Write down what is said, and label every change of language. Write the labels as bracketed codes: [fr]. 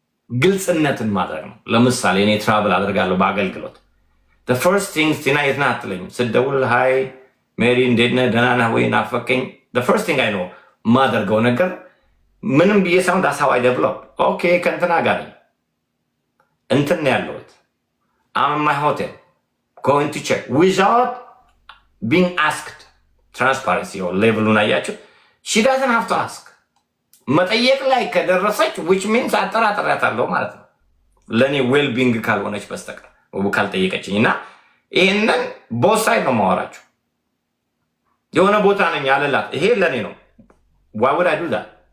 [am] ግልጽነትን ማድረግ ነው። ለምሳሌ እኔ ትራቭል አድርጋለሁ በአገልግሎት [en] the first thing [am] ቲና የት ነህ አትለኝም። ስደውል ሃይ ሜሪ እንዴት ነህ ደህና ነህ ወይ ናፈቀኝ [en] the first thing I know [am] ማደርገው ነገር ምንም ብዬ ሳይሆን [en] that's how I develop [am] ኦኬ ከእንትና ጋር እንትን ያለሁት [en] I'm in my hotel going to check without being asked. [am] transparency or levelun አያችሁ [en] she doesn't have to ask. [am] መጠየቅ ላይ ከደረሰች which means አጠራጥራታለሁ ማለት ነው ለኔ ዌል ቢንግ ካልሆነች በስተቀር ካልጠየቀችኝ እና ይሄንን both side ነው ማወራችሁ። የሆነ ቦታ ነኝ አለላት ይሄ ለኔ ነው [en] why would I do that?